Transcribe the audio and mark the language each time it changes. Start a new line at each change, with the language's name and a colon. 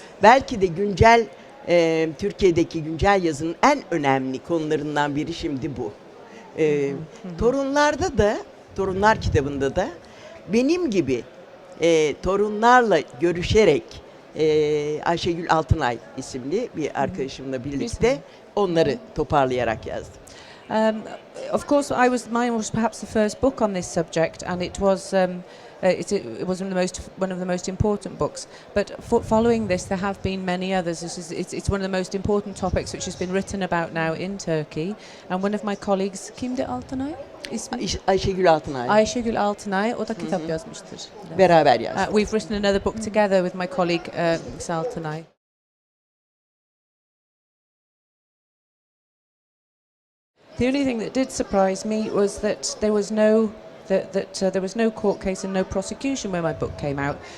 Turkish: Belki de güncel Türkiye'deki güncel yazının en önemli konularından biri şimdi bu. Torunlarda da, Torunlar kitabında da benim gibi torunlarla görüşerek Ayşegül Altınay isimli bir arkadaşımla birlikte onları toparlayarak yazdım.
English: Of course, mine was perhaps the first book on this subject, and it was it was one of the most important books. But following this, there have been many others. It's one of the most important topics which has been written about now in Turkey. And one of my colleagues,
Turkish: kimdi
English: Altınay? Ayşegül Altınay.
Turkish: Ayşegül Altınay, o da kitap yazmıştır. Beraber yazdık.
English: We've written another book together with my colleague Ms. Altınay. The only thing that did surprise me was that there was no that there was no court case and no prosecution when my book came out.